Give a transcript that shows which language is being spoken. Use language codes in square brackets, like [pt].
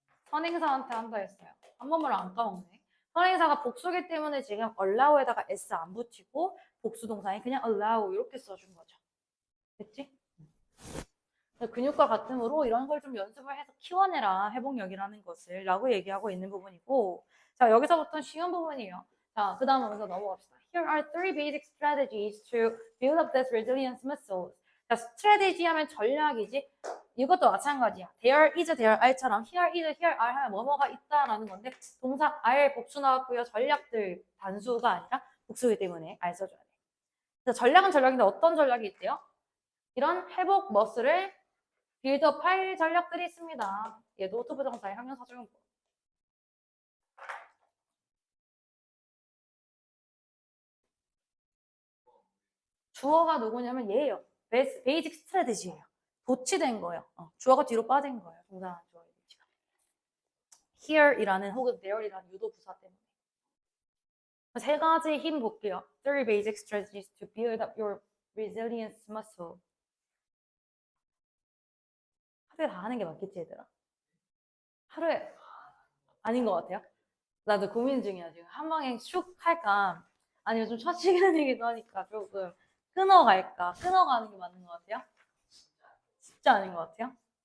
[ko] 선행사한테 한다 했어요. 한 번만 안 까먹네. 선행사가 복수기 때문에 지금 allow에다가 s 안 붙이고 복수 동사에 그냥 allow 이렇게 써준 거죠. 됐지? 근육과 같으므로 이런 걸 좀 연습을 해서 키워내라 회복력이라는 것을 라고 얘기하고 있는 부분이고 자 여기서부터 쉬운 부분이에요. 자 그 다음 먼저 넘어갑시다. [en] Here are three basic strategies to build up this resilience muscles. [ko] strategy 하면 전략이지. 이것도 마찬가지야. there is, there are처럼 here is, here are 하면 뭐뭐가 있다라는 건데 동사 are 복수 나왔고요. 전략들 단수가 아니라 복수이기 때문에 are 써줘야 돼. 그래서 전략은 전략인데 어떤 전략이 있대요? 이런 회복 머슬을 빌드업할 전략들이 있습니다. 얘도 투부정사의 형용사적용법. 주어가 누구냐면 얘예요. 베이직 스트래티지예요. 도치된 거예요. 주어가 뒤로 빠진 거예요. 동사 주어의 위치가. here이라는 혹은 there이라는 유도 부사 때문에. 세 가지 힘 볼게요. [en] Three basic strategies to build up your resilience muscle. [ko] 하루에 다 하는 게 맞겠지, 얘들아? 하루에 아닌 것 같아요? 나도 고민 중이야, 지금. 한 방에 슉 할까? 아니면 좀 첫 시간이기도 하니까 조금 끊어갈까? 끊어가는 게 맞는 것 같아요? 진짜 아닌 것 같아요?